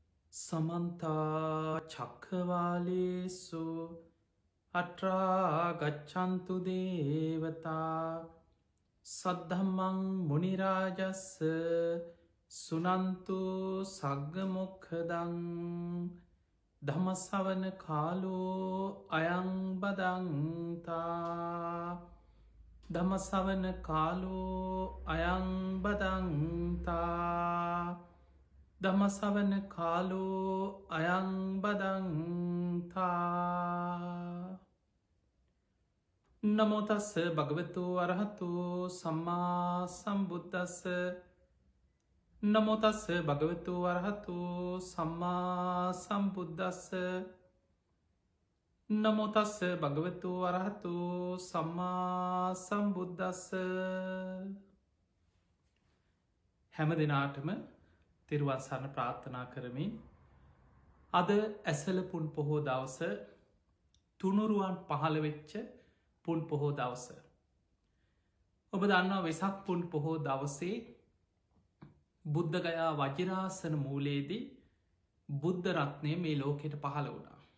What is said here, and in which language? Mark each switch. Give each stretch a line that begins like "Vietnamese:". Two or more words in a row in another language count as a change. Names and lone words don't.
Pali: සමන්තා චක්කවාලේසු අට්‍රාගච්චන්තු දේවතා සද්ධම්මං මුනිරාජස්ස සුනන්තු සග්ගමොක්ඛදං ධම්මස්සවන කාලෝ අයංබදන්තා ධම්මස්සවන කාලෝ අයංබදන්තා ධම්මස්සවන කාලෝ අයංබදන්තා නමෝ තස්ස භගවතු අරහතු සම්මා සම්බුද්දස්ස නමෝ තස්ස භගවතු අරහතු සම්මා සම්බුද්දස්ස නමෝ තස්ස භගවතු අරහතු සම්මා සම්බුද්දස්ස
Sinhala: හැම දිනාටම තෙරුවන් සරණ ප්‍රාර්ථනා කරමින් අද ඇසළ පුන් පොහෝ දවස තුනුරුවන් පහළ වෙච්ච පුන් පොහෝ දවස. ඔබ දන්නවා වෙසක් පුන් පොහෝ දවසේ බුද්ධගයා වජිරාසන මූලයේදී බුද්ධ රත්නය මේ ලෝකෙට පහළ වුණා.